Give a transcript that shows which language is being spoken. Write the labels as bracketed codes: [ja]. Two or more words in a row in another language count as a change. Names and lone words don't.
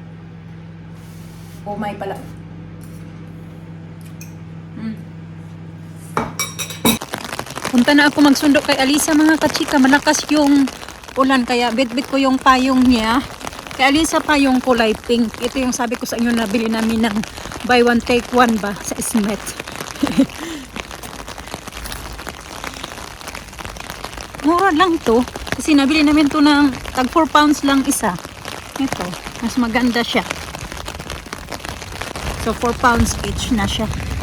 [tl] Umay pala. Punta na ako magsundo kay Alisa mga kachika. Malakas yung ulan kaya bit-bit ko yung payong niya. Kay Alisa pa yung kulay pink. Ito yung sabi ko sa inyo nabili namin ng [en] buy one take one [tl] ba sa Smith. Mura lang to. Kasi nabili namin to ng tag 4 pounds lang isa. Ito. Mas maganda siya. So [en] 4 pounds each [tl] na siya.